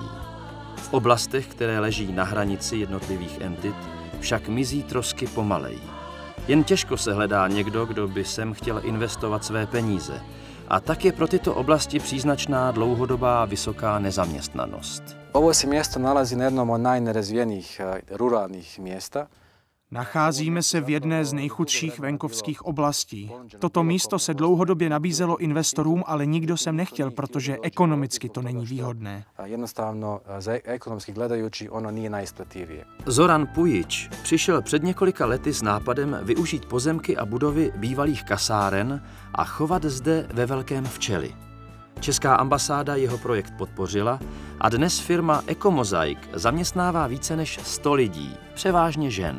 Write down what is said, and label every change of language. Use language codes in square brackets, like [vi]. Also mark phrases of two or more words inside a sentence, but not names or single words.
[cs] V oblastech, které leží na hranici jednotlivých entit, však mizí trosky pomaleji. Jen těžko se hledá někdo, kdo by sem chtěl investovat své peníze. A tak je pro tyto oblasti příznačná dlouhodobá vysoká nezaměstnanost. [bs] Ovo se město nalazi na jednom od najnerazvijenijih ruralnih města. [cs] Nacházíme se v jedné z nejchudších venkovských oblastí. Toto místo se dlouhodobě nabízelo investorům, ale nikdo sem nechtěl, protože ekonomicky to není výhodné. [bs] Jednostavno, ekonomicky gledajući, ono nije najisplativije. [cs] Zoran Pujič přišel před několika lety s nápadem využít pozemky a budovy bývalých kasáren a chovat zde ve velkém včely. Česká ambasáda jeho projekt podpořila a dnes firma Ekomozaik zaměstnává více než 100 lidí, převážně žen.